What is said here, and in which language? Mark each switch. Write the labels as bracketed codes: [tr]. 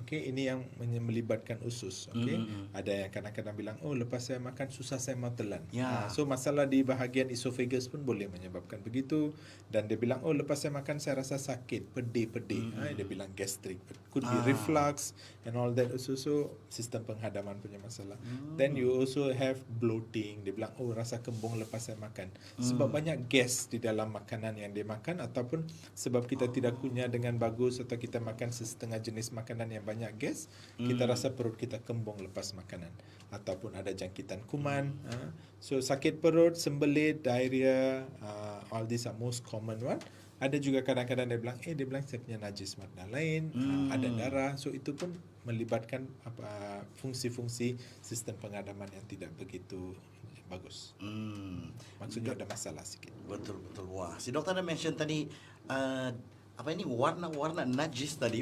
[ms] Okay, ini yang melibatkan usus. Okay, ada yang kadang-kadang bilang, lepas saya makan susah saya mau telan. Ya. So masalah di bahagian esophagus pun boleh menyebabkan begitu. Dan dia bilang, lepas saya makan saya rasa sakit, pedih. Dia bilang gastric, [en] could be reflux and all that also. [ms] So sistem penghadaman punya masalah. [en] Then you also have bloating. [ms] Dia bilang, rasa kembung lepas saya makan. Sebab banyak gas di dalam makanan yang dia makan, ataupun sebab kita tidak kunyah dengan bagus, atau kita makan setengah jenis makanan yang banyak gas, kita rasa perut kita kembung lepas makanan, ataupun ada jangkitan kuman. So sakit perut, sembelit, diarrhea, [en] all these are most common one. [ms] Ada juga kadang-kadang dia bilang saya punya najis warna lain, ada darah. So itu pun melibatkan fungsi-fungsi sistem penghadaman yang tidak begitu bagus. Maksudnya ada masalah sikit. Betul. Wah, si dokter ada mention tadi apa ini warna-warna najis tadi.